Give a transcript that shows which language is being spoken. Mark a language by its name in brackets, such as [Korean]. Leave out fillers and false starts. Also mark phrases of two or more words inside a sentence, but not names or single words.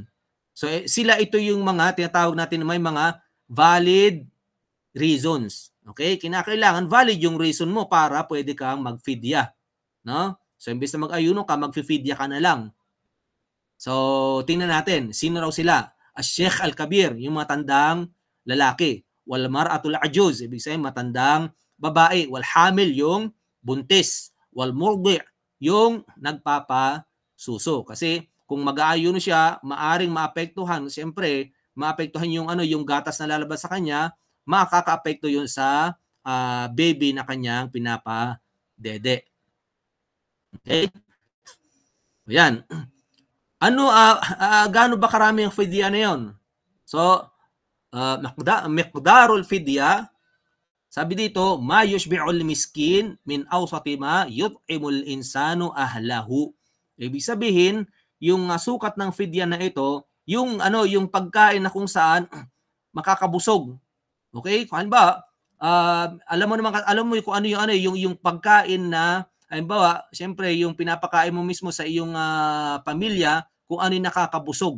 [Filipino] So sila ito yung mga tinatawag natin na may mga [English] valid reasons. [Filipino] Okay? Kinakailangan valid yung reason mo para pwede kang mag-fidya, no? So imbes na mag-ayuno ka, mag-fidya ka na lang. So tingnan natin, sino raw sila? [Arabic] As-Sheikh Al-Kabir, [Filipino] yung matandang lalaki. [Arabic] Wal mar'atul ajuz, [Filipino] ibig sabihin matandang babae. [Arabic] Wal hamil, [Filipino] yung buntis. [Arabic] Wal murdi', [Filipino] yung nagpapasuso. Kasi kung mag-aayuno siya, maaring maapektuhan, siyempre, maapektuhan yung gatas na lalabas sa kanya, makaka-apekto yun sa baby na kanyang pinapasuso. dede. Okay? Yan. Gaano ba karami ang fidya na yon? So, [Arabic] miqdarul fidya, [Filipino] sabi dito, [Arabic] ma yushbi'ul miskin min awsati ma yut'imul insanu ahlahu. [Filipino] Ibig sabihin, yung sukat ng fidya na ito, yung pagkain na kung saan makakabusog. Okay? Kung ba, alam mo kung ano yung pagkain na halimbawa, siyempre yung pinapakain mo mismo sa iyong pamilya, kung ano yung nakakabusog.